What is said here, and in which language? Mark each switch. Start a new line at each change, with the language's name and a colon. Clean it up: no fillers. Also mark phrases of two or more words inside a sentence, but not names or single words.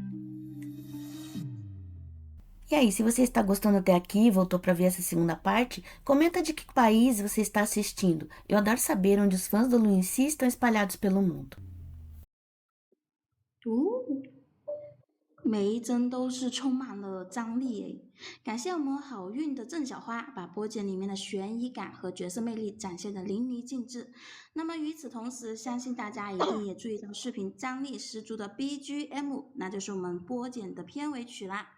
Portuguese: E aí, se você está gostando até aqui e voltou para ver essa segunda parte, comenta de que país você está assistindo. Eu adoro saber onde os fãs do Lu Si estão espalhados pelo mundo.
Chinese: 每一帧都是充满了张力诶！感谢我们好运的郑小花，把剥茧里面的悬疑感和角色魅力展现得淋漓尽致。那么与此同时，相信大家一定也注意到视频张力十足的 BGM， 那就是我们剥茧的片尾曲啦。